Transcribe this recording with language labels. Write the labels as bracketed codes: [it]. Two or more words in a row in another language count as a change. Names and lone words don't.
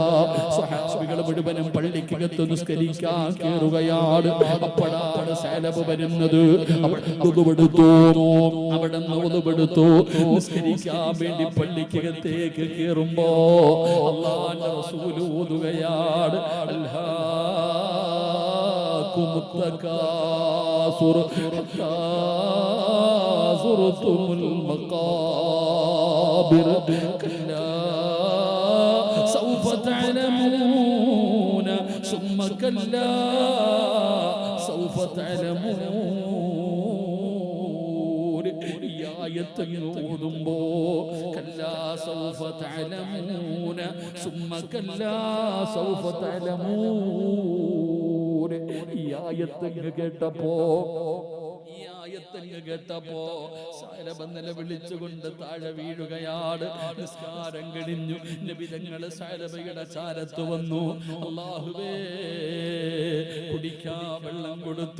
[ml] സ്വഹാബികൾ മുഴുവനും പള്ളിക്കകത്ത് നിസ്കരിക്കാൻ കേറുകയാണ്. അപ്പോഴാണ് സഅലബ വരുന്നത്. അവിടെ ഉളുവെടുത്തു നിസ്കരിക്കാൻ വേണ്ടി പള്ളിക്കകത്തേക്ക് കേറുമ്പോ അല്ലാഹുവിന്റെ റസൂൽ ഓതുകയാണ്, [ar] التكاثر حتى زرتم المقابر كلا سوف تعلمون ثم كلا سوف تعلمون. يا يتنودمبو كلا سوف تعلمون ثم كلا سوف تعلمون. [ml] ഈ ആയത്തങ്ങ് കേട്ടപ്പോ സഅലബ നിലവിളിച്ചുകൊണ്ട് താഴെ വീഴുകയാണ്. നിസ്കാരം കഴിഞ്ഞു. നബി തങ്ങൾ സഅലബയുടെ ചാരത്ത് വന്നു. അല്ലാഹുവേ, കുടിക്കാൻ വെള്ളം കൊടുത്തു.